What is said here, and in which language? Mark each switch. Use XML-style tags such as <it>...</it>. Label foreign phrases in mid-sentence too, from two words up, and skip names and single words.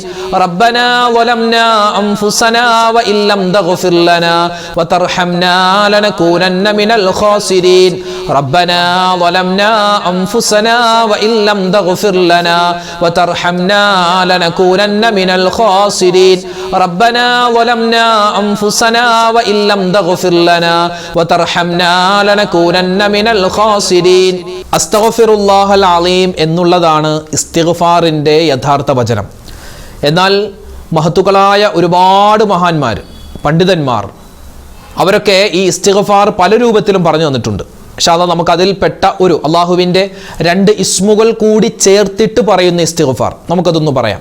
<ar>ربنا ظلمنا أنفسنا وإن لم تغفر لنا وترحمنا لنكونن من الخاسرين ربنا ظلمنا أنفسنا وإن لم تغفر لنا وترحمنا لنكونن من الخاسرين ربنا ظلمنا أنفسنا وإن لم تغفر لنا وترحمنا لنكونن من الخاسرين أستغفر الله العليم</ar> <ml>എന്നുള്ളതാണ് ഇസ്തിഗ്ഫാറിൻ്റെ യഥാർത്ഥ വചനം. എന്നാൽ മഹത്തുക്കളായ ഒരുപാട് മഹാന്മാർ, പണ്ഡിതന്മാർ, അവരൊക്കെ ഈ ഇസ്തിഗ്ഫാർ പല രൂപത്തിലും പറഞ്ഞു തന്നിട്ടുണ്ട്. പക്ഷേ അത് നമുക്കതിൽപ്പെട്ട ഒരു അള്ളാഹുവിൻ്റെ 2 ഇസ്മുകൾ കൂടി ചേർത്തിട്ട് പറയുന്ന ഇസ്തിഗ്ഫാർ നമുക്കതൊന്ന് പറയാം.</ml>